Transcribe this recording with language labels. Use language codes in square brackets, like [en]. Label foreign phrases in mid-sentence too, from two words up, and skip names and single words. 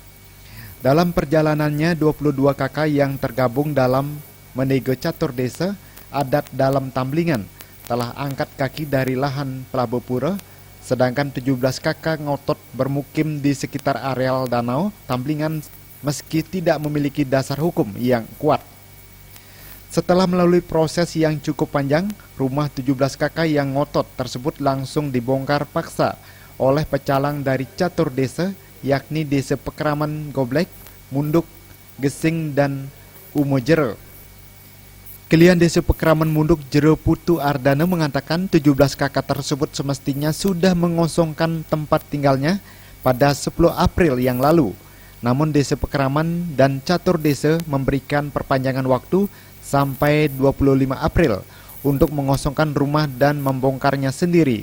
[id] Dalam perjalanannya, 22 kakak yang tergabung dalam Menege Catur Desa Adat Dalam Tamblingan telah angkat kaki dari lahan Pelabuh Pura, sedangkan 17 kakak ngotot bermukim di sekitar areal Danau Tamblingan meski tidak memiliki dasar hukum yang kuat. Setelah melalui proses yang cukup panjang, rumah 17 kakak yang ngotot tersebut langsung dibongkar paksa oleh pecalang dari catur desa, yakni Desa Pekraman Goblek, Munduk, Gesing, dan Umojero. Kelian Desa Pekraman Munduk Jero Putu Ardana mengatakan 17 kakak tersebut semestinya sudah mengosongkan tempat tinggalnya pada 10 April yang lalu. Namun Desa Pekraman dan Catur Desa memberikan perpanjangan waktu sampai 25 April untuk mengosongkan rumah dan membongkarnya sendiri.